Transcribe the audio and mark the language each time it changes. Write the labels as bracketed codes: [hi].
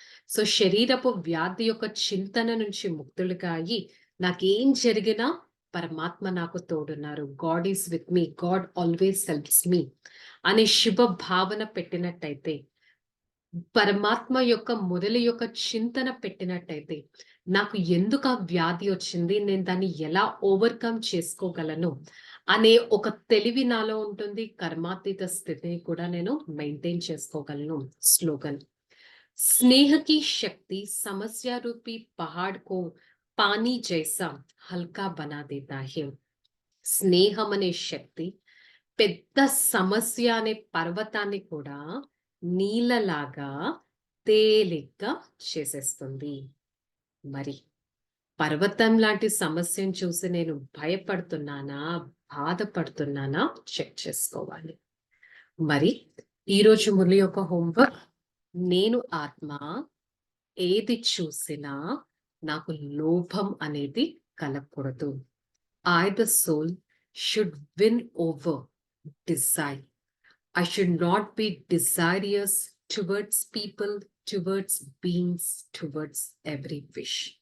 [te] So శరీరపు వ్యాధి యొక్క చింతన నుంచి ముక్తులుగా అయ్యి నాకేం జరిగినా పరమాత్మ నాకు తోడున్నారు, [en] God is with me, God always helps me [te] అనే శుభ భావన పెట్టినట్టయితే, పరమాత్మ యొక్క మొదలు యొక్క చింతన పెట్టినట్టయితే నాకు ఎందుకు ఆ వ్యాధి వచ్చింది, నేను దాన్ని ఎలా ఓవర్కమ్ చేసుకోగలను అనే ఒక తెలివి నాలో ఉంటుంది. కర్మాతీత స్థితిని కూడా నేను మెయింటైన్ చేసుకోగలను. [hi] స్లోగన్, स्नेह की शक्ति समस्या रूपी पहाड़ को पानी जैसा हल्का बना देता है। [te] స్నేహం అనే శక్తి పెద్ద సమస్య అనే పర్వతాన్ని కూడా నీళ్ళలాగా తేలిగ్గా చేసేస్తుంది. మరి పర్వతం లాంటి సమస్యను చూసి నేను భయపడుతున్నానా, బాధపడుతున్నానా చెక్ చేసుకోవాలి. మరి ఈరోజు మురళి యొక్క హోంవర్క్, నేను ఆత్మ ఏది చూసినా నాకు లోభం అనేది కలగకూడదు. [en] I, the soul, should win over desire. I should not be desirous towards people, towards beings, towards every wish.